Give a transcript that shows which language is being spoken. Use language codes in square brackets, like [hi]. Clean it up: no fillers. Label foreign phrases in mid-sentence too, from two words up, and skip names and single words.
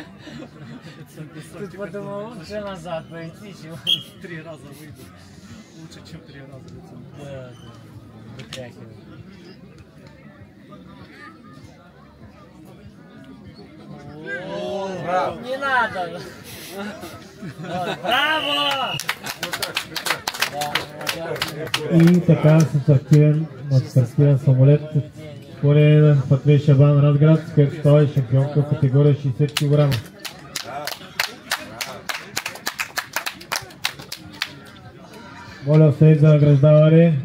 [ru] Тут подумал, лучше назад пойти, чего 3 раза выйду. Лучше, чем 3 раза лицом. Да, вытряхиваю. Браво! Не надо! Браво! [bg] И така с активен самолет поне на Фатме Шабан Разград, с който става и шампионка в категория 60 кг. Моля след за награждаване.